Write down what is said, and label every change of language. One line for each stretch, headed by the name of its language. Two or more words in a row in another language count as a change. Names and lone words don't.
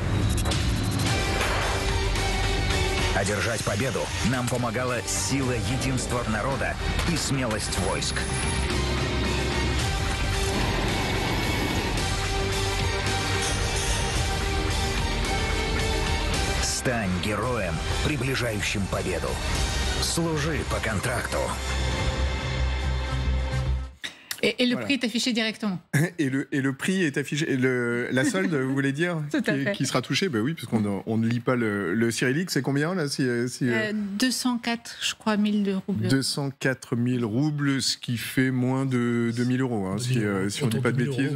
Russian: Одержать победу нам помогала сила единства народа и смелость войск. Стань героем, приближающим победу. Служи по контракту.
French: Et le prix est affiché directement. Et le prix est affiché. Et la solde, vous voulez dire, qui sera touchée? Ben oui, puisqu'on ne lit pas le cyrillique. C'est combien là 204, je crois, 000 roubles. 204 000 roubles, ce qui fait moins de 2 000 euros, hein, si on ne dit pas de bêtises.